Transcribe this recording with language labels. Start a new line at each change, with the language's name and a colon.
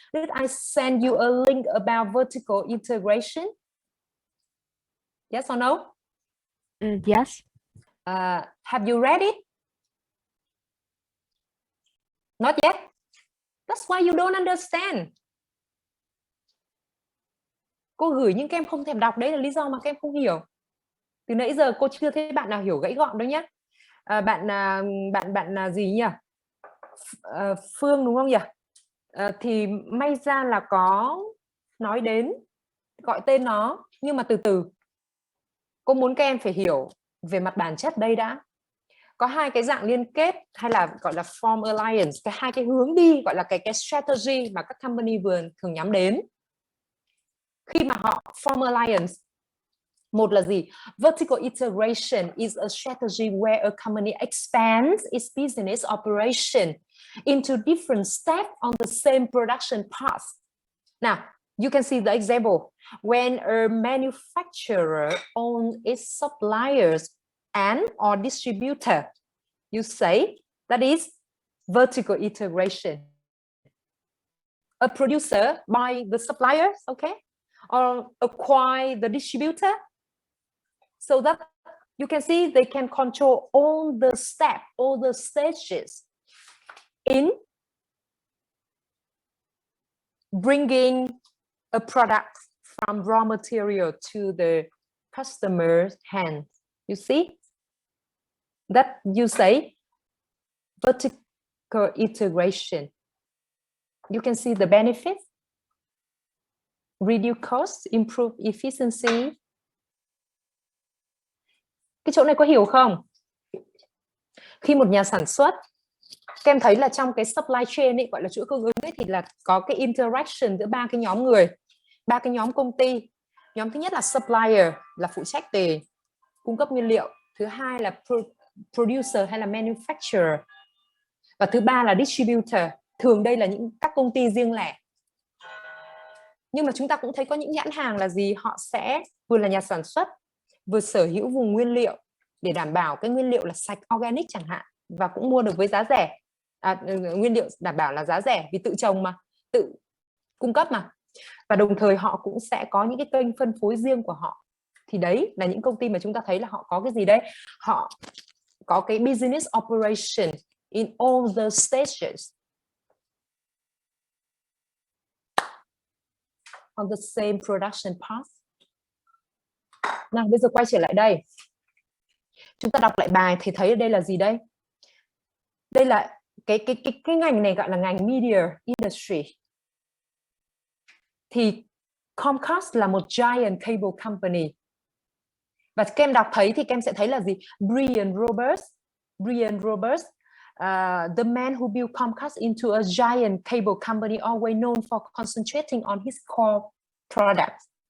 English: Did I send you a link about vertical integration? Yes or no? Yes. Have you read it? Not yet. That's why you don't understand.
Vietnamese: Cô gửi nhưng các em không thèm đọc, đấy là lý do mà các em không hiểu. Từ nãy giờ cô chưa thấy bạn nào hiểu gãy gọn đâu nhé. Bạn gì nhỉ? Phương đúng không nhỉ? Thì may ra là có nói đến, gọi tên nó, nhưng mà từ từ. Cô muốn các em phải hiểu về mặt bản chất đây đã. Có hai cái dạng liên kết hay là gọi là form alliance, hai cái hướng đi gọi là cái strategy mà các company vừa thường nhắm đến. Khi mà họ form alliance, một là gì?
English: Vertical integration is a strategy where a company expands its business operation into different steps on the same production path. Now, you can see the example. When a manufacturer owns its suppliers and or distributor, you say that is vertical integration. A producer buy the suppliers, okay, or acquire the distributor, so that you can see they can control all the steps, all the stages in bringing a product from raw material to the customer's hand. You see that you say vertical integration. You can see the benefits: reduce cost, improve efficiency.
Vietnamese: Cái chỗ này có hiểu không? Khi một nhà sản xuất, các em thấy là trong cái supply chain ấy, gọi là chuỗi cung ứng ấy, thì là có cái interaction giữa ba cái nhóm người, ba cái nhóm công ty. Nhóm thứ nhất là supplier, là phụ trách về cung cấp nguyên liệu. Thứ hai là producer hay là manufacturer. Và thứ ba là distributor. Thường đây là các công ty riêng lẻ. Nhưng mà chúng ta cũng thấy có những nhãn hàng là gì? Họ sẽ vừa là nhà sản xuất, vừa sở hữu vùng nguyên liệu để đảm bảo cái nguyên liệu là sạch, organic chẳng hạn, và cũng mua được với giá rẻ. Nguyên liệu đảm bảo là giá rẻ vì tự trồng mà, tự cung cấp mà. Và đồng thời họ cũng sẽ có những cái kênh phân phối riêng của họ. Thì đấy là những công ty mà chúng ta thấy là họ có cái gì đấy? Họ có cái
English: business operation in all the stages on the same production path.
Vietnamese: Nào bây giờ quay trở lại đây. Chúng ta đọc lại bài thì thấy ở đây là gì đây? Đây là cái ngành này gọi là ngành media industry. Thì Comcast là một giant cable company. Và các em đọc thấy thì các em sẽ thấy là gì?
English: Brian Roberts, the man who built Comcast into a giant cable company, always known for concentrating on his core products.